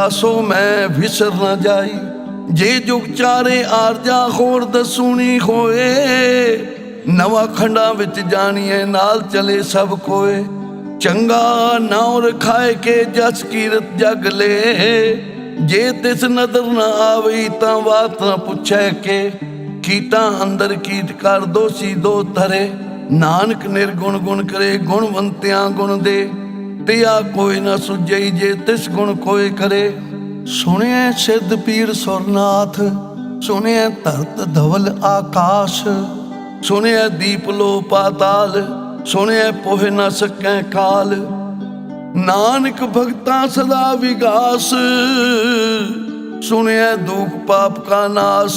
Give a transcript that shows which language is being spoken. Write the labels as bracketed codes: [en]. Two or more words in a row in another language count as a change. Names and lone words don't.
[pa] ਸੋ ਮੈਂ ਵਿਸਰ ਨ ਜਾਈ। ਜੇ ਜੁਗ ਚਾਰੇ ਆਰਜਾ ਹੋਰ ਦਸੂਨੀ ਹੋਏ। ਨਵਾ ਖੰਡਾ ਵਿਚ ਜਾਨੀਏ ਨਾਲ ਚਲੇ ਸਭ ਕੋਇ। ਚੰਗਾ ਨਾਮ ਰਖਾਏ ਕੇ ਜਸ ਕੀਰਤ ਜਗ ਲੇ। ਜੇ ਤਿਸ ਨਦਰ ਨ ਆਵਈ ਤਾਂ ਬਾਤ ਨ ਪੁਛੈ ਕੇ। ਕੀਟਾ ਅੰਦਰ ਕੀਟ ਕਰ ਦੋਸ਼ੀ ਦੋ ਧਰੇ। ਨਾਨਕ ਨਿਰਗੁਣ ਗੁਣ ਕਰੇ ਗੁਣਵੰਤਿਆਂ ਗੁਣ ਦੇ। ਤਿਆ ਕੋਈ ਨ ਸੁਝਈ ਜੇ ਤਿਸ ਗੁਣ ਕੋਈ ਕਰੇ। ਸੁਣੀਏ ਸਿੱਧ ਪੀਰ ਸੁਰਨਾਥ ਸੁਣੀਏ ਧਰਤ ਧਵਲ ਆਕਾਸ਼। ਸੁਣੀਏ ਦੀਪ ਲੋ ਪਾਤਾਲ ਸੁਣੀਏ ਪੋਹ ਨ ਸਕੈ ਕਾਲ। ਨਾਨਕ ਭਗਤਾ ਸਦਾ ਵਿਗਾਸ ਸੁਣੀਏ ਦੁਖ ਪਾਪ ਕਾ ਨਾਸ਼।